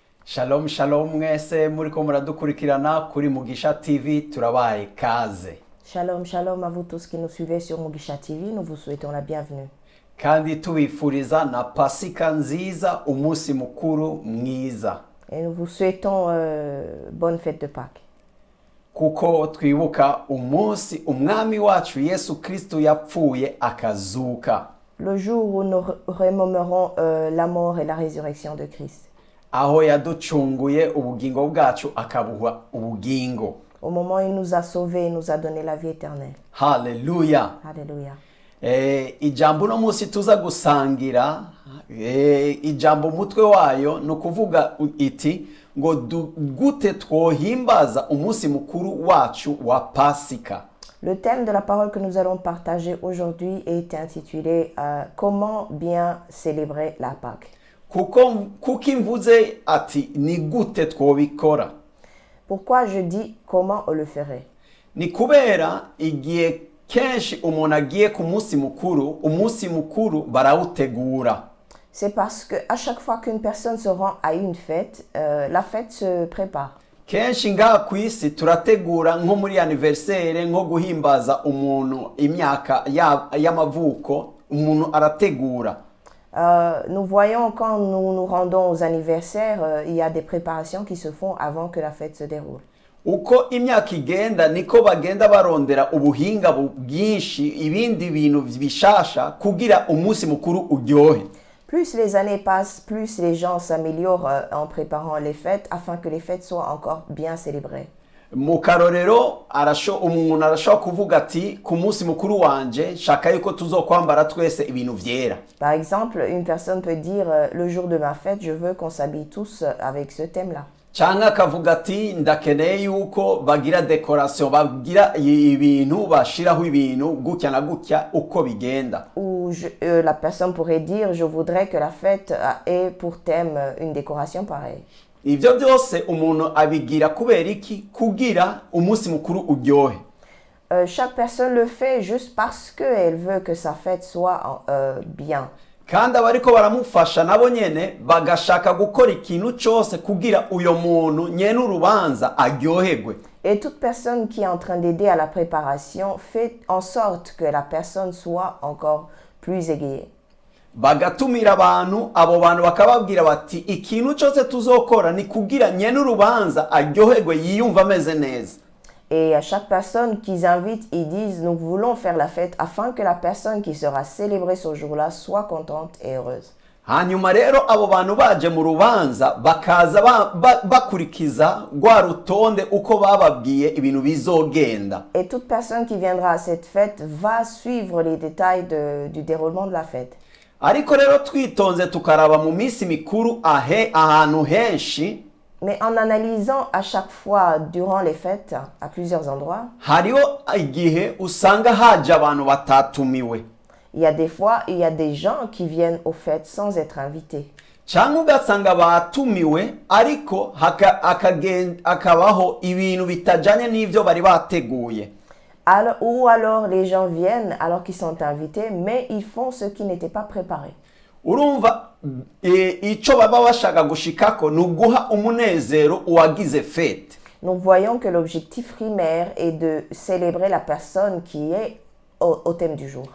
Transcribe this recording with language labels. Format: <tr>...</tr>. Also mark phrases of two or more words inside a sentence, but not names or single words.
<rn>Shalom shalom mwese muriko muradukurikirana kuri Mugisha TV turabaye kaze.</rn> <fr>Shalom, shalom à vous tous qui nous suivez sur Mugisha TV. Nous vous souhaitons la bienvenue.</fr> <rn>Kandi tubifuriza na Pasika nziza umunsi mukuru mwiza.</rn> <fr>Et nous vous souhaitons bonne fête de Pâques.</fr> <rn>Kuko twibuka umunsi umwami wacu Yesu Kristo yapfuye akazuka.</rn> <fr>Le jour où nous remémorons la mort et la résurrection de Christ.</fr> <rn>Aho yaducunguye ubugingo bwacu akabuha ubugingo.</rn> <fr>Au moment où il nous a sauvés, il nous a donné la vie éternelle.</fr> <rn>Hallelujah.</rn> <fr>Alléluia.</fr> <rn>Ijambo no munsi tuza gusangira ijambo mutwe wayo no kuvuga iti ngo gute twohimbaza umunsi mukuru wacu wa Pasika.</rn> <fr>Le thème de la parole que nous allons partager aujourd'hui est intitulé Comment bien célébrer la Pâque.</fr> <rn>Kuko mvuze ati ni gute twobikora.</rn> <fr>Pourquoi je dis comment on le ferait?</fr> <rn>Ni kubera igihe kenshi umuntu agiye ku munsi mukuru barawutegura.</rn> <fr>C'est parce que à chaque fois qu'une personne se rend à une fête, la fête se prépare.</fr> <rn>Kenshi ngaha ku isi turategura nko muri anniversaire nko guhimbaza umuntu imyaka y'amavuko umuntu arategura.</rn> <fr>Nous voyons quand nous nous rendons aux anniversaires, il y a des préparations qui se font avant que la fête se déroule.</fr> <rn>Uko imyaka igenda niko bagenda barondera ubuhinga bwinshi ibindi bintu bishasha kugira umunsi mukuru uryohe.</rn> <fr>Plus les années passent, plus les gens s'améliorent en préparant les fêtes afin que les fêtes soient encore bien célébrées.</fr> <rn>Mu karorero umuntu arashobora kuvuga ati ku munsi mukuru wanje shaka yuko tuzokwambara twese ibintu vyera.</rn> <fr>Par exemple, une personne peut dire le jour de ma fête, je veux qu'on s'habille tous avec ce thème-là.</fr> <rn>Canke akavuga ati ndakeneye yuko bagira decoration bagira ibintu bashiraho ibintu gutya na gutya uko bigenda.</rn> <fr>Ou la personne pourrait dire je voudrais que la fête ait pour thème une décoration pareille.</fr> <rn>Ivyo byose umuntu abigira kubera iki kugira umunsi mukuru uryohe.</rn> <fr>Chaque personne le fait juste parce qu'elle veut que sa fête soit bien.</fr> <rn>Kandi abariko baramufasha nabo nyene bagashaka gukora ikintu cyose kugira uyo muntu nyene urubanza aryoherwe.</rn> <fr>Et toute personne qui est en train d'aider à la préparation fait en sorte que la personne soit encore plus égayée.</fr> <rn>Bagatumira abantu abo bantu bakababwira bati ikintu cyose tuzokora ni kugira nyene urubanza aryoherwe yiyumva ameze neza.</rn> <fr>Et à chaque personne qu'ils invitent, ils disent nous voulons faire la fête afin que la personne qui sera célébrée ce jour-là soit contente et heureuse.</fr> <rn>Hanyuma rero abo bantu baje mu rubanza bakaza bakurikiza rwa rutonde uko bababwiye ibintu bizogenda.</rn> <fr>Et toute personne qui viendra à cette fête va suivre les détails du déroulement de la fête.</fr> <rn>Ariko rero twitonze tukaraba mu minsi mikuru ahantu henshi.</rn> <fr>Mais en analysant à chaque fois durant les fêtes à plusieurs endroits,</fr> <rn>hariho igihe usanga haje abantu batatumiwe.</rn> <fr>Il y a des fois, il y a des gens qui viennent aux fêtes sans être invités.</fr> <rn>Cyangwa ugasanga batumiwe ariko akabaho ibintu bitajanye n'ivyo bari bateguye.</rn> <fr>Ou alors les gens viennent alors qu'ils sont invités, mais ils font ce qui n'était pas préparé.</fr> <rn>Urumva ico baba bashaka gushikako nuguha umunezero uwagize fête.</rn> <fr>Nous voyons que l'objectif primaire est de célébrer la personne qui est au thème du jour.</fr>